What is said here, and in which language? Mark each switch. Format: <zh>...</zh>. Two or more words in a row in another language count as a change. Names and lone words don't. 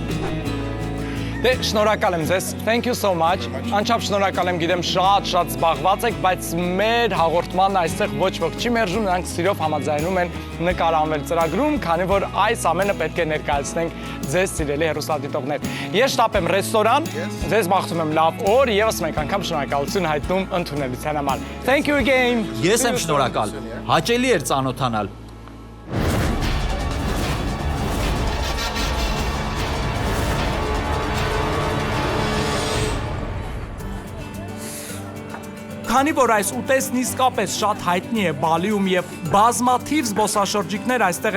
<hy>Դե շնորհակալ եմ ձեզ,</hy> <en>thank you so much,</en> <hy>անչափ շնորհակալ եմ, գիտեմ շատ զբաղված եք, բայց մեր հաղորդման այստեղ ոչ ոք չի մերժում, նրանք սիրով համաձայնում են նկարանվել ծրագրում, քանի որ այս ամենը պետք է ներկայացնենք ձեզ սիրելի հեռուստադիտողներ։ Ես շտապ եմ ռեստորան, ձեզ մաղթում եմ լավ օր, եւս մեկ անգամ շնորհակալություն հայտնում ընդունելության համար։</hy> <en>Thank you again։</en> <hy>Ես եմ շնորհակալ։ Հաճելի էր ծանոթանալ։ Քանի որ այս ուտեստն իսկապես շատ հայտնի է Բալիում եւ բազմաթիվ զբոսաշրջիկներ այստեղ</hy>